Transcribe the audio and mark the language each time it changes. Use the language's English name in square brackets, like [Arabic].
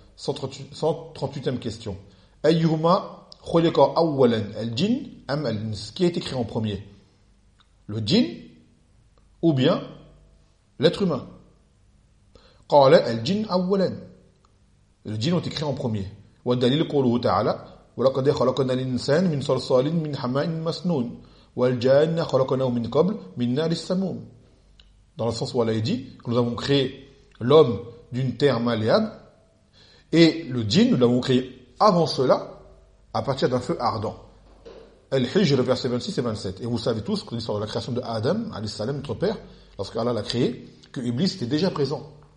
[French] 138e question. [Arabic] Ayyuhuma khuliqa awwalan, al-jinn am al-ins? [French] Qui a été créé en premier? Le djinn ou bien l'être humain? [Arabic] Qala al-jinn awwalan. [French] Le djinn ont été créés en premier. [Arabic] Wa dalil qawluhu ta'ala ولقد خلقنا الانسان من صلصال من حماء مسنون والجان خلقناه من قبل من نار السموم. [French] Dans le sens où Allah dit que nous avons créé l'homme d'une terre malléable et le djinn, nous l'avons créé avant cela à partir d'un feu ardent. Al-Hijr, verset 26 et 27. Et vous savez tous que l'histoire de la création de Adam, alayhi salam, notre père, lorsque Allah l'a créé, que Iblis était déjà présent.